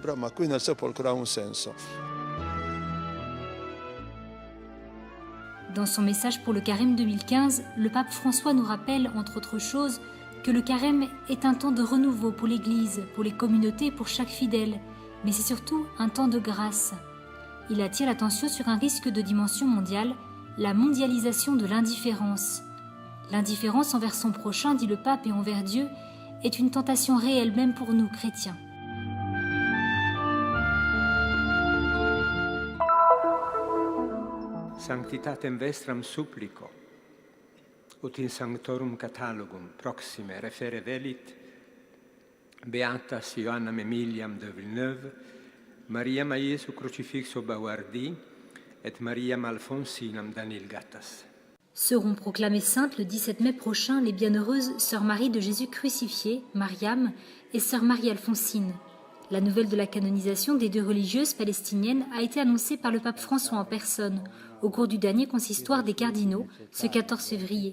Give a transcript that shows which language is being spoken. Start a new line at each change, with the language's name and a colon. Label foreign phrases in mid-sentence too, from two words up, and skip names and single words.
French: Dans son message pour le carême 2015, le pape François nous rappelle, entre autres choses, que le carême est un temps de renouveau pour l'Église, pour les communautés, pour chaque fidèle, mais c'est surtout un temps de grâce. Il attire l'attention sur un risque de dimension mondiale, la mondialisation de l'indifférence. L'indifférence envers son prochain, dit le pape, et envers Dieu, est une tentation réelle même pour nous, chrétiens.
Latin: Sanctitatem vestram supplico, ut in sanctorum catalogum proxime refere velit, beatas Ioannam Emiliam de Villeneuve, Mariam a Iesu crucifixo Bawardi, et Mariam Alfonsinam Danilgatas.
French: Seront proclamées saintes le 17 mai prochain les bienheureuses Sœur Marie de Jésus crucifié, Mariam, et Sœur Marie-Alphonsine. La nouvelle de la canonisation des 2 religieuses palestiniennes a été annoncée par le pape François en personne, au cours du dernier consistoire des cardinaux, ce 14 février.